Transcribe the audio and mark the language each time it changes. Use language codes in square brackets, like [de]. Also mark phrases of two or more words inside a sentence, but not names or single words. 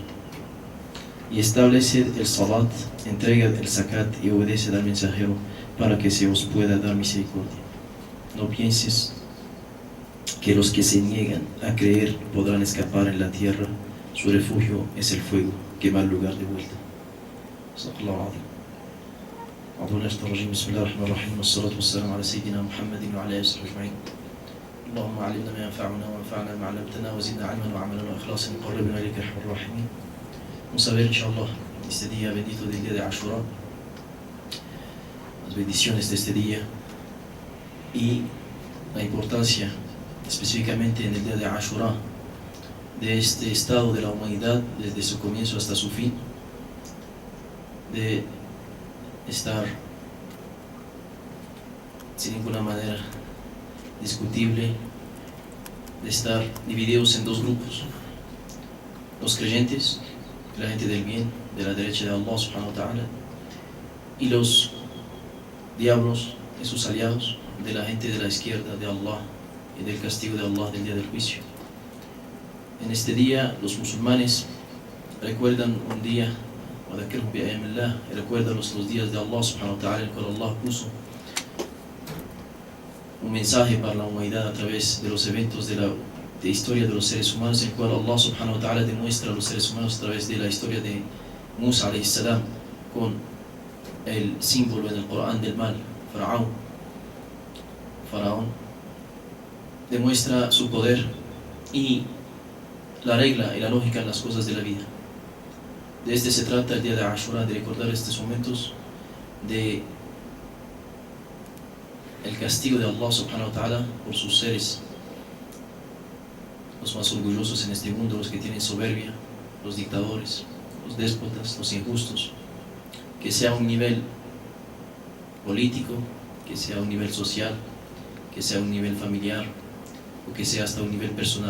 [es] Y estableced el salat, entregad el zakat y obedeced al mensajero para que se os pueda dar misericordia. No pienses que los que se niegan a creer podrán escapar en la tierra, su refugio es el fuego, que va al lugar de vuelta. [ar] صدق الله العظيم. أعوذ بالله من الرجيم. بسم الله الرحمن الرحيم والصلاة والسلام على سيدنا محمد وعلى آله وصحبه أجمعين. اللهم علمنا ما ينفعنا وانفعنا بما علمتنا وزدنا علما وعملا وإخلاصا وقربنا إليك أرحم الراحمين. [es] Vamos a ver, [ar] إن شاء الله, [es] este día bendito del día de Ashura, las bendiciones de este día y la importancia específicamente en el día de Ashura de este estado de la humanidad desde su comienzo hasta su fin, de estar sin ninguna manera discutible, de estar divididos en dos grupos: los creyentes, la gente del bien, de la derecha de Allah [ar] سبحانه وتعالى, [es] y los diablos y sus aliados, de la gente de la izquierda de Allah y del castigo de Allah del día del juicio. En este día los musulmanes recuerdan un día, recuerdan los días de Allah [ar] سبحانه وتعالى, [es] en el cual Allah puso un mensaje para la humanidad a través de los eventos de historia de los seres humanos, en el cual Allah [ar] سبحانه وتعالى [es] demuestra a los seres humanos a través de la historia de Musa [ar] عليه السلام, [es] con el símbolo en el Corán del mal, Faraón, demuestra su poder y la regla y la lógica en las cosas de la vida. De este se trata el día de Ashura, de recordar estos momentos de el castigo de Allah [ar] سبحانه وتعالى [es] por sus seres, los más orgullosos en este mundo, los que tienen soberbia, los dictadores, los déspotas, los injustos, que sea a un nivel político, que sea a un nivel social, que sea a un nivel familiar o que sea hasta un nivel personal.